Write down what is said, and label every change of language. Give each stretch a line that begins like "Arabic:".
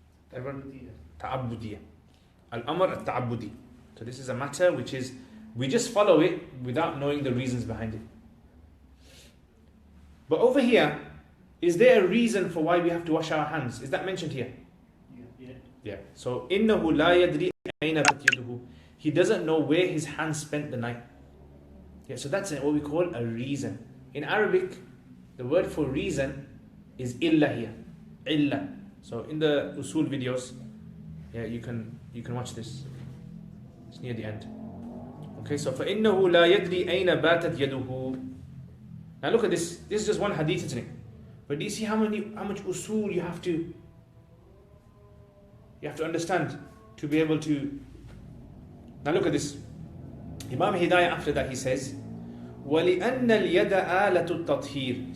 Arabic: Ta'abbudiyya. Al-amr at-ta'abbudi.
English: So this is a matter which is, we just follow it without knowing the reasons behind it. But over here, is there a reason for why we have to wash our hands? Is that mentioned here? Yeah.
Arabic: So إِنَّهُ لَا يَدْرِي أَيْنَ بَتْ يَدُهُ.
English: He doesn't know where his hands spent the night. Yeah, so that's what we call a reason. In Arabic, the word for reason is illa here. Illa. So in the usul videos, yeah, you can watch this. It's near the end.
Arabic: Okay, so فَإِنَّهُ لَا يَدْرِي أَيْنَ بَاتَتْ يَدُهُ.
English: Now look at this. This is just one hadith, isn't it? But do you see how much usul you have to understand to be able to... Now look at this. Imam Hidayah, after that, he says,
Arabic: وَلِأَنَّ الْيَدَ آلَةُ التَّطْهِيرِ.